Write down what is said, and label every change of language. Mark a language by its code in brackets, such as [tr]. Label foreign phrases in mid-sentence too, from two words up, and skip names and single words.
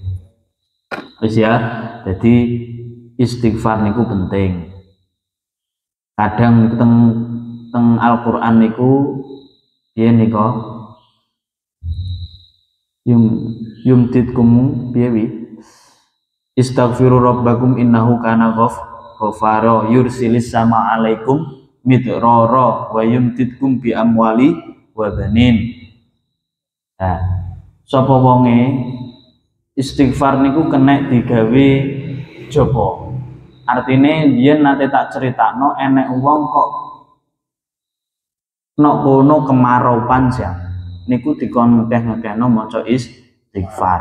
[jv] Wis ya, jadi istighfar niku penting. Kadang teng Al-Qur'an niku piye nika [ar] yumtitkum [jv] piye wi [ar] استغفروا ربكم إنه كان غفارا يرسل السماء عليكم مدرارا ويمددكم بأموال وبنين. [jv] Nah, sapa wonge istighfar niku kena digawe jaba. Artine biyen nate tak critakno enek wong kok nok kono kemarau panjang niku dikon ngekeh-ngekehno maca istighfar.